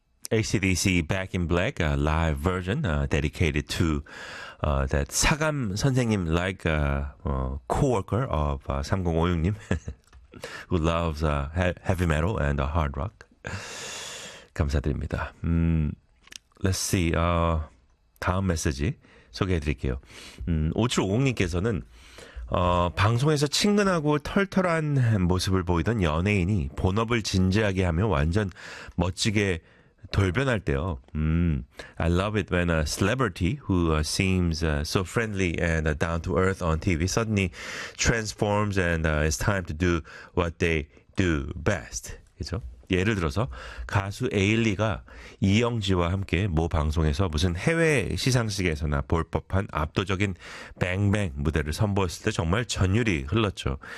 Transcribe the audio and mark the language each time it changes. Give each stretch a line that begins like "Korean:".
English: ACDC Back in Black live version dedicated to that
Korean: 사감 선생님
English: like co-worker of 3056님 who loves heavy metal and hard rock.
Korean: 감사드립니다.
English: Let's see.
Korean: 다음 메시지 소개해드릴게요. 5750님께서는 방송에서 친근하고 털털한 모습을 보이던 연예인이 본업을 진지하게 하며 완전 멋지게 돌변할 때요.
English: I love it when a celebrity who seems so friendly and down to earth on TV suddenly transforms and it's time to do what they do best.
Korean: 그렇죠? 예를 들어서 가수 에일리가 이영지와 함께 모 방송에서 무슨 해외 시상식에서나 볼 법한 압도적인 뱅뱅 무대를 선보였을 때 정말 전율이 흘렀죠.